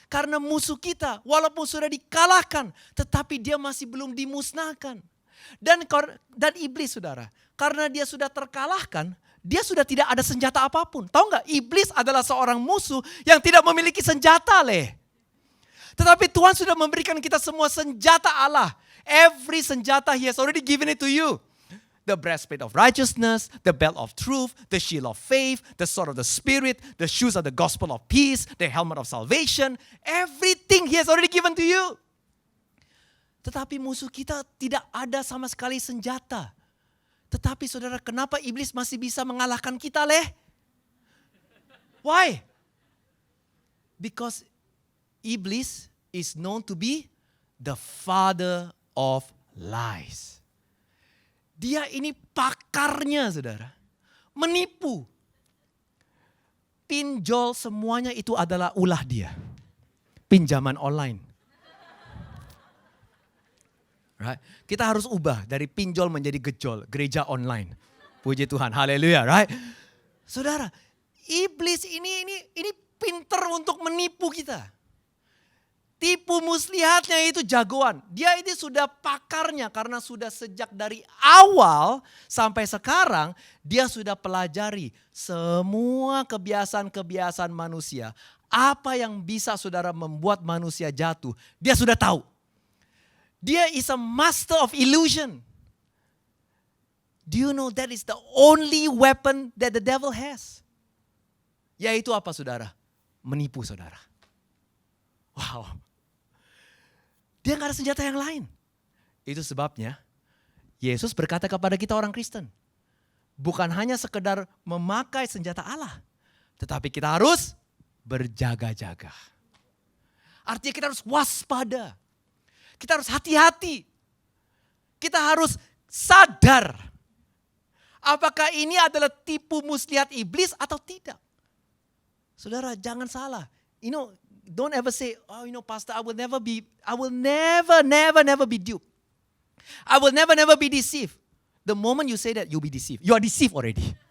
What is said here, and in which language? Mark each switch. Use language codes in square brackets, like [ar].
[id] Karena musuh kita walaupun sudah dikalahkan, tetapi dia masih belum dimusnahkan. Dan iblis saudara, karena dia sudah terkalahkan, dia sudah tidak ada senjata apapun. Tahu nggak? Iblis adalah seorang musuh yang tidak memiliki senjata Tetapi Tuhan sudah memberikan kita semua senjata Allah. [en] Every senjata He has already given it to you. The breastplate of righteousness, the belt of truth, the shield of faith, the sword of the Spirit, the shoes of the gospel of peace, the helmet of salvation. Everything He has already given to you. [id] Tetapi musuh kita tidak ada sama sekali senjata. Tetapi saudara, kenapa iblis masih bisa mengalahkan kita [en] Why? Because iblis is known to be the father of lies. [id] Dia ini pakarnya saudara. Menipu. Pinjol semuanya itu adalah ulah dia. Pinjaman online. [en] Right? [id] Kita harus ubah dari pinjol menjadi gejol, gereja online. Puji Tuhan, haleluya, [en] right? [id] Saudara, iblis ini pinter untuk menipu kita. Tipu muslihatnya itu jagoan. Dia ini sudah pakarnya karena sudah sejak dari awal sampai sekarang dia sudah pelajari semua kebiasaan-kebiasaan manusia. Apa yang bisa saudara membuat manusia jatuh, dia sudah tahu. Dia [en] is a master of illusion. Do you know that is the only weapon that the devil has? [id] Yaitu apa saudara? Menipu saudara. Wow. Dia gak ada senjata yang lain. Itu sebabnya Yesus berkata kepada kita orang Kristen. Bukan hanya sekedar memakai senjata Allah. Tetapi kita harus berjaga-jaga. Artinya kita harus waspada. Kita harus hati-hati. Kita harus sadar. Apakah ini adalah tipu muslihat iblis atau tidak? Saudara, jangan salah. [en] Don't ever say, pastor, I will never be duped. I will never be deceived. The moment you say that, you'll be deceived. You are deceived already.